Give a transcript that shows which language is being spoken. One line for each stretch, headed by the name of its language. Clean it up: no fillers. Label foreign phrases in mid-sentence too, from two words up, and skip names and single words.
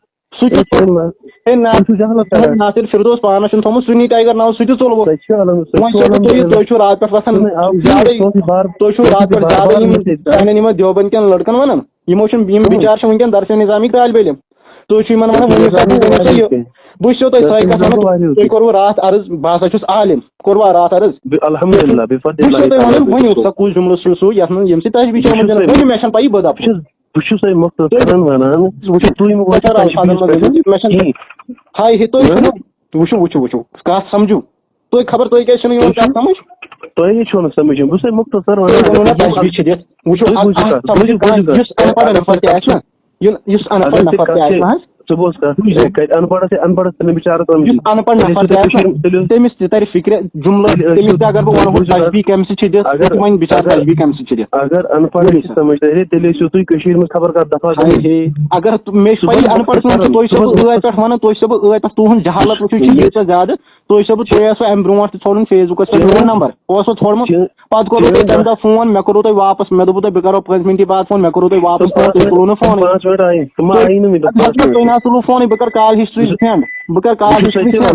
Kashmiri: ناصر فردوس پانَس چھُنہٕ تھوٚمُت سُنی ٹایگر ناو سُہ تہِ ژوٚل وۄنۍ تُہۍ چھُو راتہٕ پٮ۪ٹھ وَسان زیادَے تُہۍ چھُو راتہٕ پٮ۪ٹھ زیادَے سانٮ۪ن یِمن دیوبند کٮ۪ن لٔڑکَن وَنان یِم بِچار چھِ وٕنکٮ۪ن درسِ نِظامی طالبہِ علم تُہۍ چھِو یِمن وَنان بہٕ چھُسو تۄہہِ سۄے کَتھ وَنان تُہۍ کوٚروٕ راتھ عرض بہٕ ہسا چھُس عالِم کوٚروا راتھ عرض بہٕ چھُسو تۄہہِ وَنان ؤنِو سا کُس جملہٕ چھُ سُہ یَتھ منٛز ییٚمہِ سۭتۍ تجبیٖح چھِ ؤنِو مےٚ چھَنہٕ پَیی بہٕ دَپہٕ وٕچھِو کَتھ سَمجھِو تُہۍ خبر تُہۍ کیٛازِ چھُنہٕ یِوان کَتھ سَمٕجھ تجبیٖح چھِ دِتھ وٕچھِو یُس اَن پَڑھ نفر تہِ آسہِ نا یُس اَن پَڑھ نفر تہِ آسہِ نہ حظ یُس اَن پَڑھ نفر تہِ آسہِ تٔمِس تہِ تَرِ فِکرِ جملہٕ تٔمِس تہِ اگر بہٕ وَنہو تجبیٖح کَمہِ سۭتۍ چھِ دِتھ وۄنۍ بِچارٕ تجبیٖح کَمہِ سۭتۍ چھِ دِتھ اگر مےٚ چھِ پَیی اَن پَڑھ تُہۍ چھِو بہٕ ٲدۍ پٮ۪ٹھ وَنان تُہۍ چھِو بہٕ ٲدۍ پٮ۪ٹھ تُہُنٛد جہالت وٕچھِو چھِ ییٖژاہ زیادٕ تُہۍ چھِو تۄہہِ آسوٕ اَمہِ برونٛٹھ تہِ ژھانڈُن فیس بُکَس پٮ۪ٹھ میون نمبر اوسوٕ ژھانڈمُت پَتہٕ کوٚروٕ تۄہہِ تَمہِ دۄہ فون مےٚ کوٚروٕ تۄہہِ واپَس مےٚ دوٚپوٕ تۄہہِ بہٕ کَرو 5 مِنٹہِ بعد فون مےٚ کوٚروٕ تۄہہِ واپَس فون تُہۍ تُلوٕ نہٕ فونٕے تۄہہِ نہ حظ تُلوٕ فونٕے بہٕ کَرٕ
English: call history
Kashmiri: سٮ۪نٛڈ بہٕ کَرٕ
English: call history